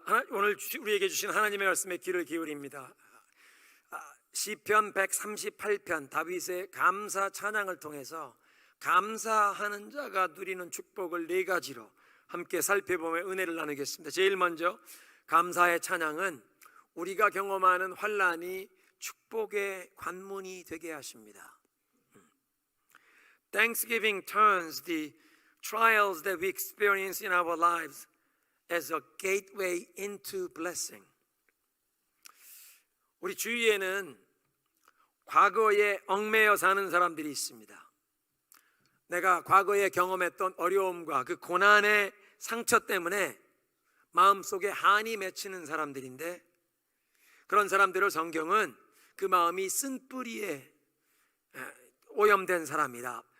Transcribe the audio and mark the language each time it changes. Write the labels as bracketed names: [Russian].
[Korean] 오늘 우리에게 주신 하나님의 말씀에 귀를 기울입니다. 시편 138편 다윗의 감사 찬양을 통해서 감사하는 자가 누리는 축복을 네 가지로 함께 살펴보며 은혜를 나누겠습니다. 제일 먼저 감사의 찬양은 우리가 경험하는 환난이 축복의 관문이 되게 하십니다. [English] Thanksgiving turns the trials that we experience in our lives as a gateway into blessing. [Korean] 우리 주위에는 과거에 얽매여 사는 사람들이 있습니다. 내가 과거에 경험했던 어려움과 그 고난의 상처 때문에 마음속에 한이 맺히는 사람들인데, 그런 사람들을 성경은 그 마음이 쓴뿌리에 오염된 사람이다.